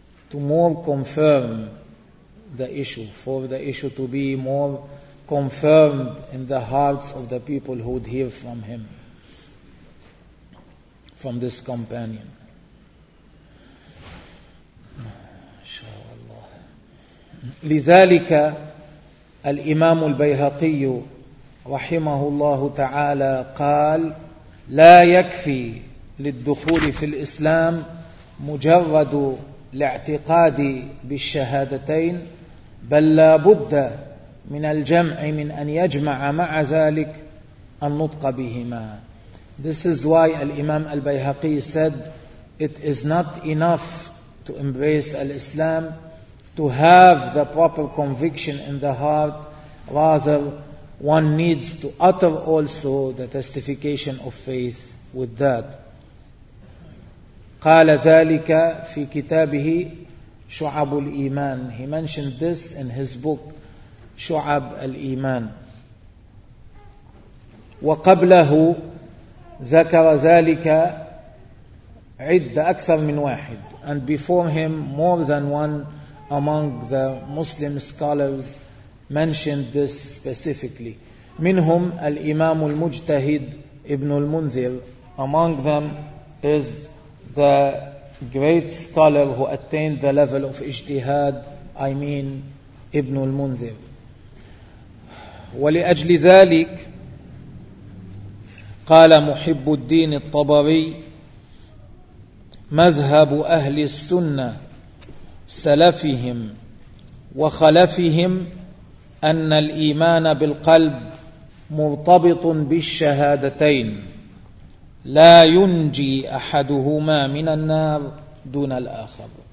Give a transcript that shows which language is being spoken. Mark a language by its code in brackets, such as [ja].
[en] To more confirm the issue, for the issue to be more confirmed in the hearts of the people who would hear from him, from this companion. [ar] لذلك الإمام البيهقي رحمه الله تعالى قال لا يكفي للدخول في الإسلام مجرد الاعتقاد بالشهادتين بل لا بد من الجمع من أن يجمع مع ذلك النطق بهما. [en] This is why الإمام البيهقي said it is not enough to embrace al-Islam to have the proper conviction in the heart, rather one needs to utter also the testification of faith with that. [ar] قال ذلك في كتابه شعب الإيمان. [en] He mentioned this in his book شعب الإيمان. [ar] وقبله ذكر ذلك عدة أكثر من واحد. [en] And before him more than one among the Muslim scholars mentioned this specifically. [ar] منهم الإمام المجتهد ابن المنذر. [en] Among them is the great scholar who attained the level of اجتهاد, I mean ابن المنذر. [ar] ولأجل ذلك قال محب الدين الطبري مذهب أهل السنة سلفهم وخلفهم أن الإيمان بالقلب مرتبط بالشهادتين لا ينجي أحدهما من النار دون الآخر.